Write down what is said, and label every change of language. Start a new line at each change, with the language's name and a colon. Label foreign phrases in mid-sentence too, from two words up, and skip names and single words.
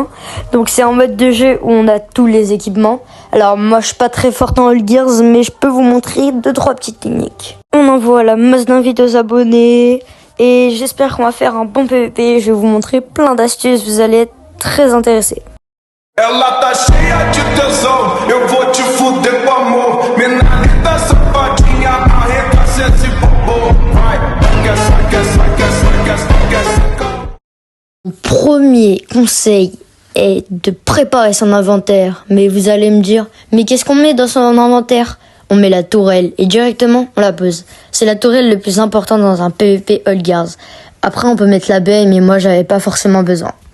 French: Donc c'est un mode de jeu où on a tous les équipements. Alors moi je suis pas très forte en All Gears, mais je peux vous montrer 2-3 petites techniques. On envoie la masse d'invites aux abonnés. Et j'espère qu'on va faire un bon PVP. Je vais vous montrer plein d'astuces, vous allez être très intéressés.
Portuguese: Ela tá cheia de tesão, eu vou te fuder com amor. Menina safadinha, arregaça esse bobo. Vai,
French: Mon premier conseil est de préparer son inventaire. Mais vous allez me dire, mais qu'est-ce qu'on met dans son inventaire? On met la tourelle et directement on la pose. C'est la tourelle le plus important dans un PVP All Gears. Après on peut mettre la baie, mais moi j'avais pas forcément besoin.